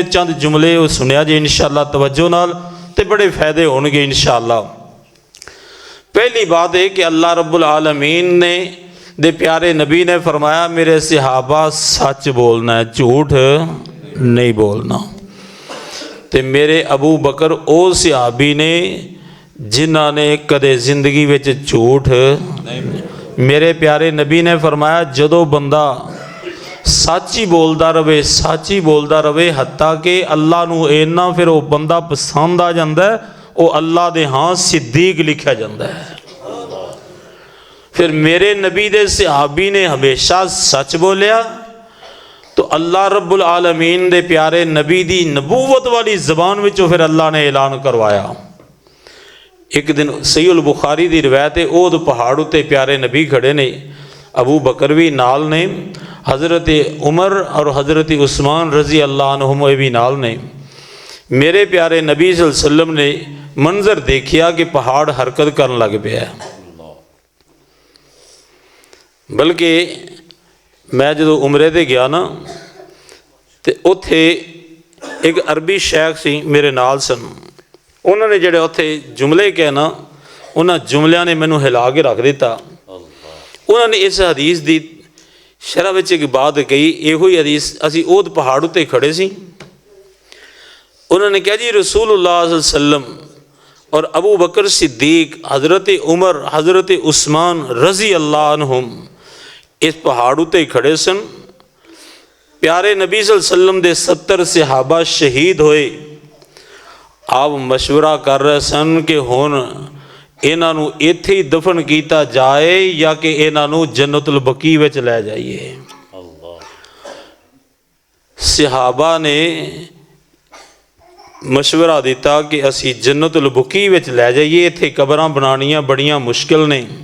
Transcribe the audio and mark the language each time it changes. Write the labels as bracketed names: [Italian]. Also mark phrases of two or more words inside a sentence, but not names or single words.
[Punjabi] چند جملے او سنیا جے ان شاء اللہ توجہ نال، تے بڑے فائدے ہون گے ان شاء اللہ. [Urdu] پہلی بات ہے کہ اللہ [Arabic] رب العالمين [Urdu] نے دے پیارے نبی نے فرمایا میرے صحابہ سچ بولنا ہے، جھوٹ نہیں بولنا. [Punjabi] تے میرے ابو بکر او صحابی نے جنہاں نے کدے زندگی وچ جھوٹ. میرے پیارے نبی نے فرمایا جدوں بندہ سچ ہی بولتا رہے، سچ ہی بولتا رہے، حتیٰ کہ اللہ نوں اِنّا فیر او بندہ پسند آ جاتا ہے، او اللہ دے ہاں صدیق لکھا جاتا ہے. فیر میرے نبی دے صحابی نے ہمیشہ سچ بولیا، تو اللہ [Arabic] رب العالمين [Punjabi] دے پیارے نبی دی نبوت والی زبان وچوں فیر اللہ نے اعلان کروایا. ایک دن صحیح البخاری دی روایت ہے، اُحد پہاڑ اُتے پیارے نبی کھڑے نے, ابو بکر بھی نال نے، حضرت عمر اور حضرت عثمان [Arabic] رضي الله عنهم [Punjabi] بھی نال نے. میرے پیارے نبی [Arabic] صلى الله عليه وسلم [Punjabi] نے منظر دیکھیا کہ پہاڑ حرکت کرن لگ پیا. بلکہ میں جو عمرے تے گیا نا، تو اُتھے ایک عربی شیخ سی میرے نال سن، انہوں نے جیڑے اُتھے جملے کہے نا، انہوں نے جملیاں نے مینوں ہلا کے رکھ دتا. انہوں نے اس حدیث کی شرح وچ ایک بات کہی، یو ہی حدیث اسی اُحد پہاڑ اُتے کھڑے سی، انہوں نے کہا جی رسول اللہ [Arabic] صلى الله عليه وسلم [Punjabi] اور ابو بکر صدیق، حضرت عمر، حضرت عثمان [Arabic] رضي الله عنهم [Punjabi] اس پہاڑ اُتے کھڑے سن. پیارے نبی [Arabic] صلى الله عليه وسلم [Punjabi] دے 70 صحابہ شہید ہوئے. آپ مشورہ کر رہے سن کہ ہُن انہاں نوں اِتھے ہی دفن کیا جائے یا کہ انہاں نوں جنت البقیع وچ لے جائیے. صحابہ نے مشورہ دتا کہ اسی جنت البقیع وچ لے جائیے، اِتھے قبراں بنانیاں بڑیاں مشکل نے.